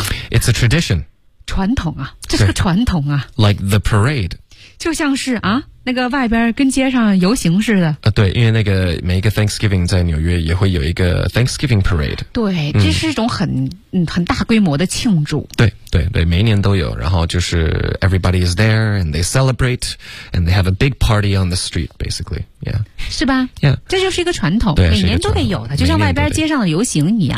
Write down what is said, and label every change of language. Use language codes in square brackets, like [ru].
[en] ，It's a tradition. [zh] 传统啊，这是个传统啊。 [en] Like the parade， [zh] 就像是啊，那个外边跟街上游行似的。对，因为那个每一个 Thanksgiving 在纽约也会有一个 Thanksgiving parade。对，这是一种很大规模的庆祝。对对对，每一年都有，然后就是 [en] everybody is there and they celebrate and they have a big party on the street basically， yeah， [zh] 是吧？ [en] Yeah， [zh] 这就是一个传统，每年都得有的，就像外边街上的游行一样。